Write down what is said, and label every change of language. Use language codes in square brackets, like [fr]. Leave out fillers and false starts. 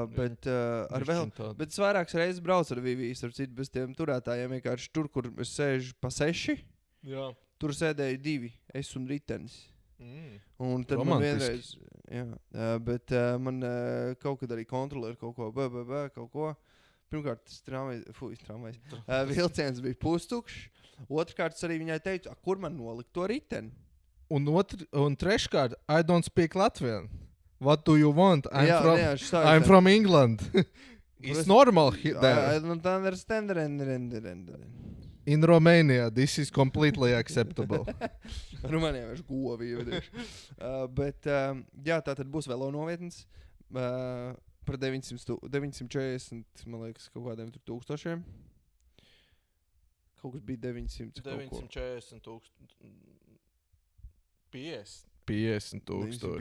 [lv] Bet es vairākas reizes braucu ar Vivijas, ar citu bez tiem turētājiem, vienkārši tur, kur es sēžu pa 6, tur sēdēju 2, es un ritenis. Un tad romantiski. Man vienreiz, bet man kaut kad arī kontrolēja kaut ko, kaut ko. Pirmkārt, tramvajs. Vilciens bija pustukšs. Otrkārt, arī viņai teicu, kur man nolikt to riteni? Un treškārt, [en] I don't speak Latvian. What do you want? I'm from England. It's normal there. I don't understand. In Romania, this is completely acceptable. [lv] Rumānijā vairs govi. Bet, jā, tā tad būs velo novietnes. Par 940, man liekas, kaut kādiem tur tūkstošiem. Kaut kas bija 900. 940 tūkstoši. 50 tūkstoši.